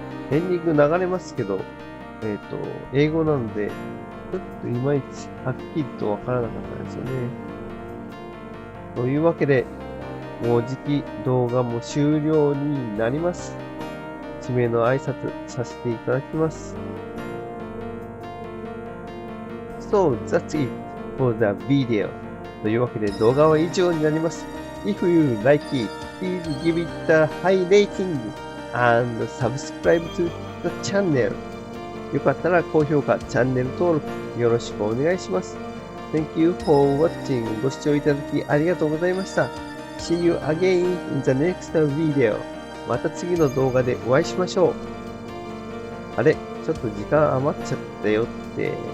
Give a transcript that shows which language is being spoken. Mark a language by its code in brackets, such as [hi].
[ja] エンディング流れますけど、英語なので、ちょっといまいちはっきりとわからなかったですよね。というわけで、もうじき動画も終了になります。締めの挨拶させていただきます。 [en] So, that's it for the video. [ja] というわけで動画は以上になります。 [en] If you like it, please give it a high rating and subscribe to the channel. [ja] よかったら高評価、チャンネル登録よろしくお願いします。 [en] Thank you for watching. [ja] ご視聴いただきありがとうございました。 [en] See you again in the next video. [ja] また次の動画でお会いしましょう。あれ、ちょっと時間余っちゃったよって。